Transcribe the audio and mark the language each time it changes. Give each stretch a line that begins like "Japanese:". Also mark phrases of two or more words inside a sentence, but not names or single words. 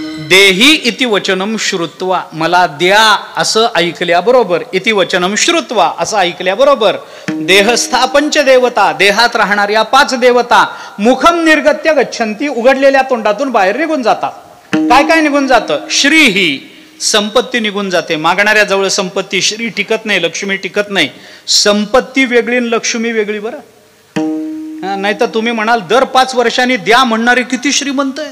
Sanskrit: देही इति वचनम श्रुत्वा,
Marathi: मला द्या असं ऐकल्याबरोबर,
Sanskrit: इति वचनम श्रुत्वा
Marathi: असं ऐकल्याबरोबर,
Sanskrit: देहस्था पंचदेवता,
Marathi: देहात राहणाऱ्या 5 देवता,
Sanskrit: मुखम निर्गत्य गच्छन्ति,
Marathi: उघडलेल्या तोंडातून बाहेर निघून जातात. काय काय निघून जातं? श्रीही, संपत्ती निघून जाते. मागणाऱ्या जवळ संपत्ती, श्री टिकत नाही, लक्ष्मी टिकत नाही. संपत्ती वेगळी आणि लक्ष्मी वेगळी. बरं, नाही तर तुम्ही म्हणाल दर 5 वर्षांनी द्या म्हणणारे किती श्रीमंत आहे.